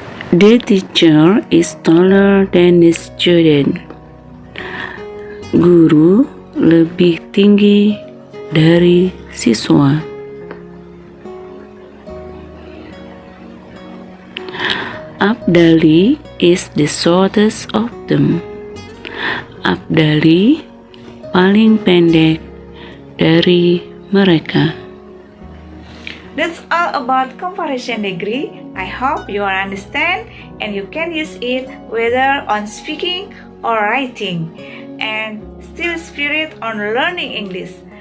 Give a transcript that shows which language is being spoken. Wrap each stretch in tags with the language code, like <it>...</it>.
<en>The teacher is taller than the student.</en> <id>Guru lebih tinggi dari siswa.</id> <en>Abdali is the shortest of them.</en> <id>Abdali paling pendek dari mereka.</id> <en>That's all about comparison degree. I hope you understand and you can use it whether on speaking or writing and still spirit on learning English.</en>